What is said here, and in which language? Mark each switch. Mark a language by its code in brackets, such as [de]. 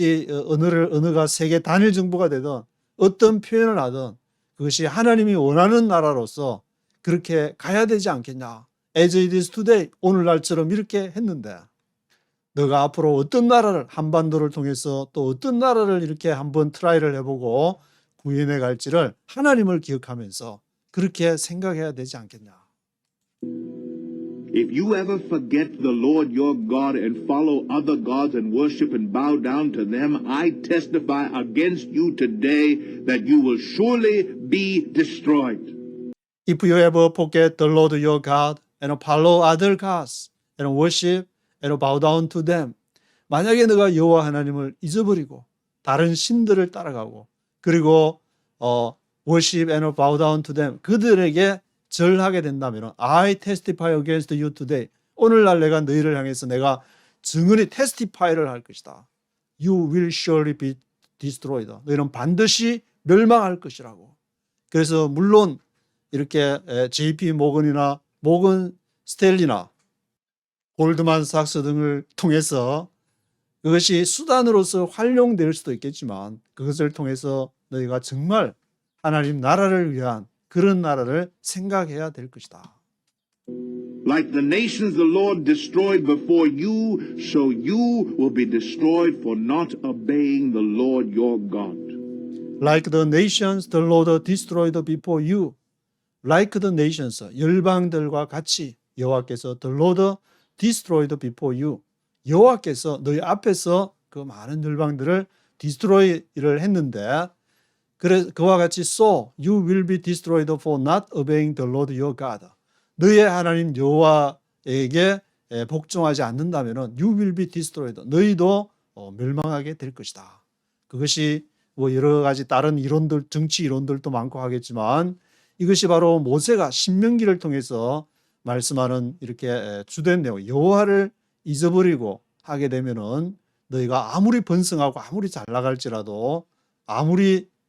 [ko] 언어가 세계 단일 정부가 되든 어떤 표현을 하든 그것이 하나님이 원하는 나라로서 그렇게 가야 되지 않겠냐. [en] As it is today, [ko] 오늘날처럼 이렇게 했는데 너가 앞으로 어떤 나라를 한반도를 통해서 또 어떤 나라를 이렇게 한번 트라이를 해보고 구현해 갈지를 하나님을 기억하면서 그렇게 생각해야 되지 않겠냐. [en] If you ever forget the Lord your God and follow other gods and worship and bow down to them, I testify against you today that you will surely be destroyed. If you ever forget the Lord your God and follow other gods and worship and bow down to them. [ko] 만약에 너가 여호와 하나님을 잊어버리고 다른 신들을 따라가고 그리고 [en] worship and bow down to them. [ko] 그들에게 절하게 된다면 [en] I testify against you today. [ko] 오늘날 내가 너희를 향해서 내가 증언이 testify를 할 것이다. [en] You will surely be destroyed. [ko] 너희는 반드시 멸망할 것이라고. 그래서 물론 이렇게 JP 모건이나 모건 스탠리나 골드만삭스 등을 통해서 그것이 수단으로서 활용될 수도 있겠지만 그것을 통해서 너희가 정말 하나님 나라를 위한 그런 나라를 생각해야 될 것이다. [en] Like the nations the Lord destroyed before you, so you will be destroyed for not obeying the Lord your God. Like the nations the Lord destroyed before you. Like the nations, [ko] 열방들과 같이 여호와께서 [en] the Lord destroyed before you. [ko] 여호와께서 너희 앞에서 그 많은 열방들을 destroy를 했는데 그와 같이 [en] so you will be destroyed for not obeying the Lord your God. [ko] 너희의 하나님 여호와에게 복종하지 않는다면은 [en] you will be destroyed. [ko] 너희도 멸망하게 될 것이다. 그것이 뭐 여러 가지 다른 이론들, 정치 이론들도 많고 하겠지만 이것이 바로 모세가 신명기를 통해서 말씀하는 이렇게 주된 내용, 여호와를 잊어버리고 하게 되면은 너희가 아무리 번성하고 아무리 잘 나갈지라도 아무리